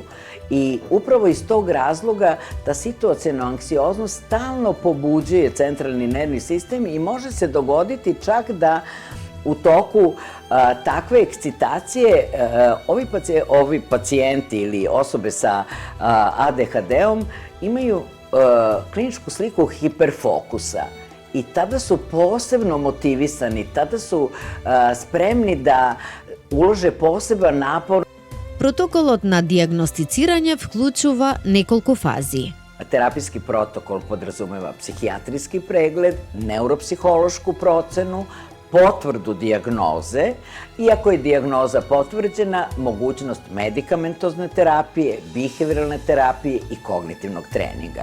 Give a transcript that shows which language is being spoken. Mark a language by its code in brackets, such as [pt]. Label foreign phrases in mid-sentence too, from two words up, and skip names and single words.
[sr] I upravo iz tog razloga ta situaciona anksioznost stalno pobuđuje centralni nervni sistem i može se dogoditi čak da u toku takve ekscitacije ovi pacijenti ili osobe sa ADHD-om imaju kliničku sliku hiperfokusa i tada su posebno motivisani, tada su spremni da ulože poseban napor. [mk] Протоколот на дијагностицирање вклучува неколку фази. [sr] Terapijski protokol podrazumeva psihijatrijski pregled, neuropsihološku procenu, potvrdu dijagnoze i ako je dijagnoza potvrđena, mogućnost medikamentozne terapije, behavioralne terapije i kognitivnog treninga.